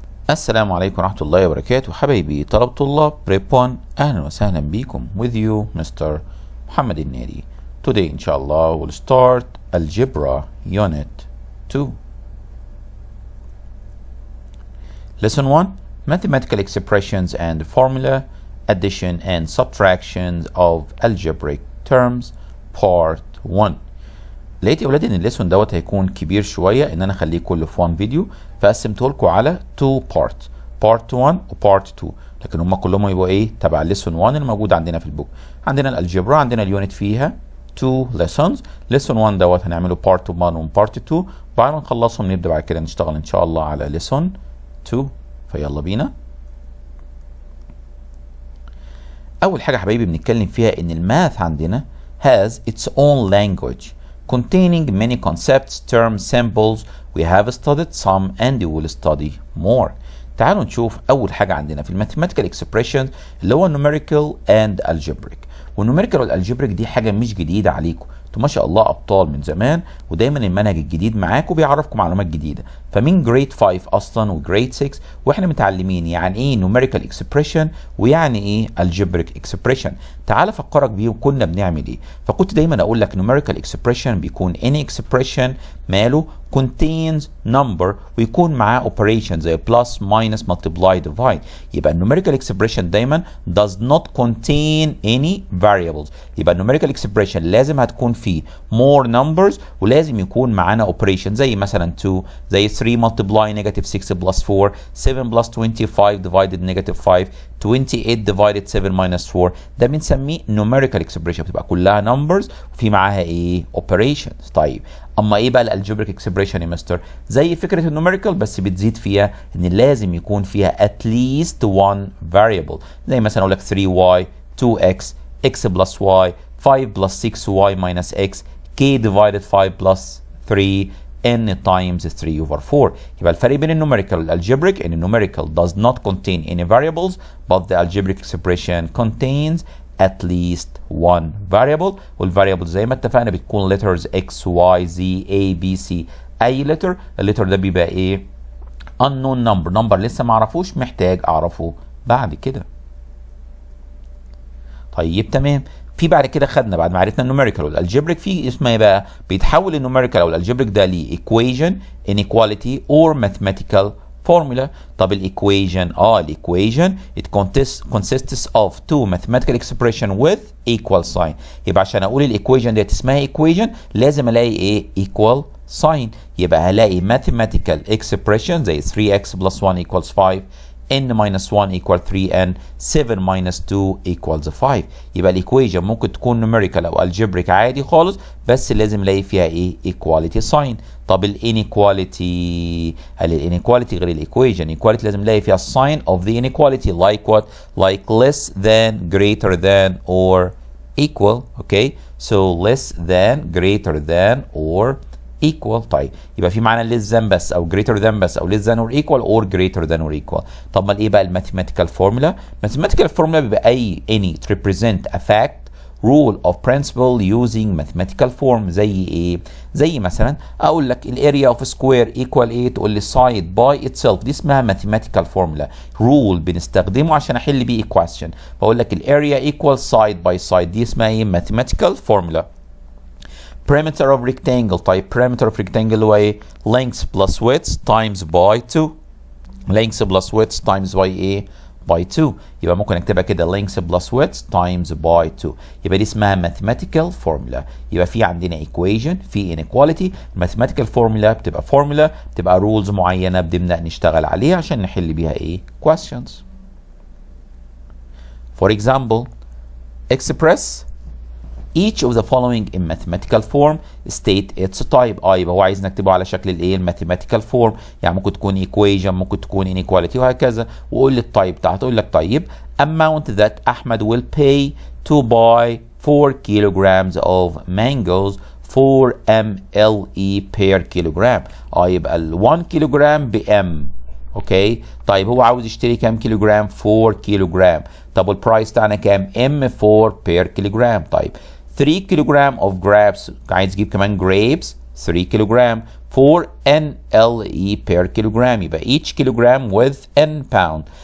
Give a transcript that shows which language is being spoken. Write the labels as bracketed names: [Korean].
[Arabic] السلام عليكم ورحمة الله وبركاته حبايبي طلبة طلاب Prep1 أهلا وسهلا بكم [English] with you [Arabic] Mr. Mohamed النادي. [English] Today [Arabic] إن شاء الله [English] we'll start Algebra Unit 2. Lesson 1 Mathematical Expressions and Formula Addition and Subtraction of Algebraic Terms Part 1. [Arabic] لقيت يا ولادي ان الليسون دوت هيكون كبير شويه ان انا اخليه كله في 1 فيديو، فقسمته لكم على 2 بارت، بارت 1 وبارت 2، لكن هم كلهم يبقوا ايه تبع الليسون 1 اللي موجود عندنا في البوك. عندنا الالجبرا، عندنا اليونت فيها 2 ليسونز، ليسون 1 دوت هنعمله بارت 1 وبارت 2، بعد ما نخلصهم نبدا بعد كده نشتغل ان شاء الله على ليسون 2. فيلا بينا. اول حاجه حبايبي بنتكلم فيها ان الماث عندنا [English] has its own language containing many concepts, terms, symbols. We have studied some and we will study more. [Arabic] تعالوا نشوف أول حاجة عندنا في الماثيماتيكال expressions اللي هو [English] numerical and algebraic. [Arabic] والنوميريكال والالجبريك دي حاجة مش جديدة عليكم، انتوا ما شاء الله أبطال من زمان، ودايما المنهج الجديد معاكم بيعرفكم معلومات جديدة. فمن جريد 5 أصلا وجريد 6 واحنا متعلمين يعني إيه [English] numerical expression [Arabic] ويعني إيه [English] algebraic expression. [Arabic] تعال أفكرك بيه وكنا بنعمل إيه. فكنت دايما أقول لك [English] numerical expression بيكون any expression ماله contains number [Arabic] ويكون معاه [English] operation زي plus minus multiply divide. يبقى numerical expression دايما does not contain any variables. يبقى numerical expression [Arabic] لازم هتكون فيه [English] more numbers [Arabic] ولازم يكون معانا [English] operation زي مثلا 2، زي 3 multiply negative 6 plus 4، 7 plus 25 divided negative 5، 28 divided 7 minus 4. [Arabic] ده بنسميه [English] numerical expression، [Arabic] بتبقى كلها numbers وفي معاها ايه operations. طيب اما ايه بقى الالجبريك اكسبريشن يا مستر؟ زي فكره النوميريكال بس بتزيد فيها ان لازم يكون فيها [English] at least one variable، [Arabic] زي مثلا اقول لك [English] 3y 2x x plus y 5 plus 6y minus x k divided 5 plus 3 n times 3 over 4. [Arabic] يبقى الفرق بين النوميريكال والالجبريك ان النوميريكال [English] does not contain any variables but the algebraic expression contains at least one variable. [Arabic] والvariable زي ما اتفقنا بتكون letters x y z a b c. اي letter الليتر ده بيبقى ايه unknown number لسه ما اعرفوش، محتاج اعرفه بعد كده. طيب تمام. في بعد كده خدنا بعد ما عرفنا النوميريكال والالجبريك في اسمها ايه بقى؟ بيتحول النوميريكال او الالجبريك ده ل [English] equation inequality or mathematical formula. [Arabic] طب الايكويشن الايكويشن [English] it consists of two mathematical expression with equal sign. [Arabic] يبقى عشان اقول الايكويشن ديت اسمها equation لازم الاقي ايه [English] equal sign. [Arabic] يبقى هلاقي [English] mathematical expression زي 3x plus 1 equals 5 n minus 1 equal 3n 7 minus 2 equals 5. [Arabic] يبقى الايكويشن ممكن تكون numerical او algebraic عادي خالص بس لازم الاقي فيها ايه [English] equality sign. [Arabic] طب الانيكواليتي الانيكواليتي غير الايكويشن. [English] الايكواليتي لازم نلاقي فيها sign of the inequality like what? like less than greater than or equal. okay so less than greater than or equal. [Arabic] طيب يبقى في معنى [English] less than بس او greater than بس او less than or equal or greater than or equal. [Arabic] طب ما ايه بقى الماثيماتيكال فورمولا؟ الماثيماتيكال فورمولا بيبقى اي [English] any to represent a fact rule of principle using mathematical form. [Arabic] زي ايه؟ زي مثلا اقول لك الاريا اوف سكوير ايكوال ايه، تقول لي سايد باي اتسيلف، دي اسمها [English] mathematical formula [Arabic] رول بنستخدمه عشان احل بيه equation. بقول لك الاريا ايكوال سايد باي سايد، دي اسمها ايه [English] mathematical formula. perimeter of rectangle. طيب perimeter of rectangle [Arabic] هو ايه؟ [English] length plus width times by 2. length plus width times by ايه؟ by 2. [Arabic] يبقى ممكن اكتبها كده [English] length plus width times by 2. [Arabic] يبقى دي اسمها [English] mathematical formula. [Arabic] يبقى في عندنا equation، في inequality. [English] mathematical formula [Arabic] بتبقى formula بتبقى rules معينة بنبدأ نشتغل عليها عشان نحل بيها ايه questions. [English] For example express each of the following in mathematical form state its type. [Arabic] يبقى هو عايز نكتبه على شكل الايه الماثيماتيكال فورم، يعني ممكن تكون equation ممكن تكون inequality وهكذا. وقول لي التايب بتاعته. [English] اقول لك طيب amount that Ahmed will pay to buy 4 kilograms of mangoes 4 mle per kilogram. [Arabic] يبقى ال 1 كيلوجرام بام. اوكي طيب هو عاوز يشتري كام كيلوجرام؟ 4 كيلوجرام. طب البرايس بتاعنا كام؟ [English] M4 per kilogram. [Arabic] طيب 3 كيلوجرام of grapes، عايز تجيب كمان grapes 3 كيلوجرام [English] 4 NLE per kilogram، يبقى each kilogram with N pound.